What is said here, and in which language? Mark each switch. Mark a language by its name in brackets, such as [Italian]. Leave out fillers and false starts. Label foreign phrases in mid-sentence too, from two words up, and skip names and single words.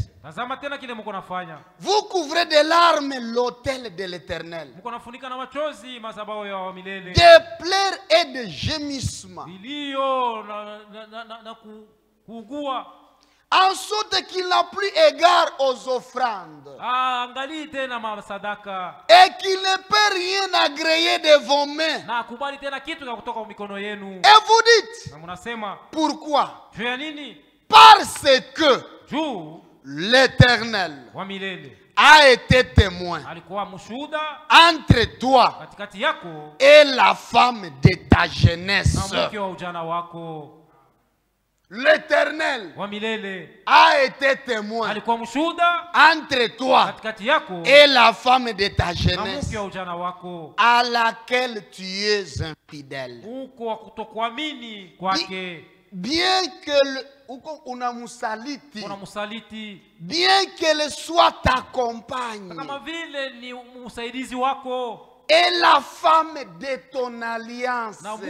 [Swahili] Tazama tena kile mko nafanya. [French] Vous couvrez de larmes l'autel de l'Éternel. [Swahili] Mko nafunika na machozi madhabahu ya milele. [French] De pleurs et de gémissements. [Swahili] Vilio na kuugua. [French] En sorte qu'il n'a plus égard aux offrandes. [Swahili] Angali tena masadaka. [French] Et qu'il ne peut rien agréer de vos mains. [Swahili] Na kubali tena kitu kutoka mikono yenu. [French] Et vous dites, [Swahili] na mnasema, [French] pourquoi? [Swahili] Juu ya nini? [French] Parce que [Swahili] Juu [French] l'Éternel [Swahili] wa milele [French] a été témoin [Swahili] alikuwa mshuhuda [French] entre toi [Swahili] katikati yako [French] et la femme de ta jeunesse. [Swahili] na mke wa ujana wako. [French] L'Éternel a été témoin entre toi et la femme de ta jeunesse à laquelle tu es infidèle. Bien qu'elle soit ta compagne et la femme de ton alliance.